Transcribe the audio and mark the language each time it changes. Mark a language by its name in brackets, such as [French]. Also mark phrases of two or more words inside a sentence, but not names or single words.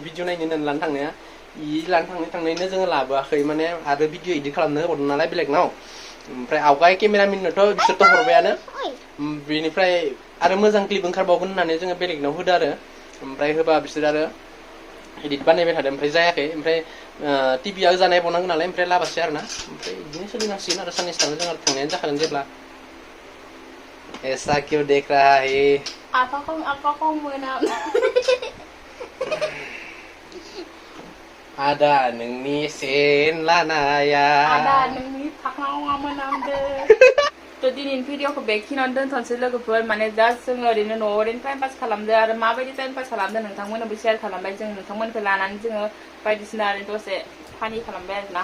[Bodo] भिडिअ नायनो होननानै लाना थांनाया लाना थांनायनो जोङो लाबोआखै माने आरो भिडिअ इदिट खालामनो होबावदों नालाय बेलेगनाव ओमफ्राय आवगाय केमेरामेननोथ' बिसोरथ' हरबायानो बेनिफ्राय आरो मोजां क्लिप ओंखारबावगोन होननानै जोङो बेलेगनाव होदो आरो ओमफ्राय होबा बिसोर आरो इदिट बानायबाय थादों ओमफ्राय जायाखै ओमफ्राय टिभिआ जानाय बावनांगौ नालाय ओमफ्राय लाबासै आरो ना ओमफ्राय बिदिनो सोलिनांसिगोन आरो साननैसो थाना जों आरो थांनायानो जाखागोन जेब्ला [Hindi] ऐसा क्यों देख रहा है [Bodo] आफाखौ मोना ada नोंनि सेन लानाया ada नोंनि फाख्नावा मोनामदो थ' दिनैनि भिडिअखौ बेखिनियावनो दोनथ'नोसै लोगोफोर माने जास्ट जोङो ओरैनो न'आव ओरैनो [English] time pass [Bodo] खालामदो आरो माबायदि [English] time pass [Bodo] खालामदो नोंथांमोननोबो शेयार खालामबाय जों नोंथांमोनखौ लानानै जोङो बायदिसिना ओरैनो दसे फानि खालामबाय आरोना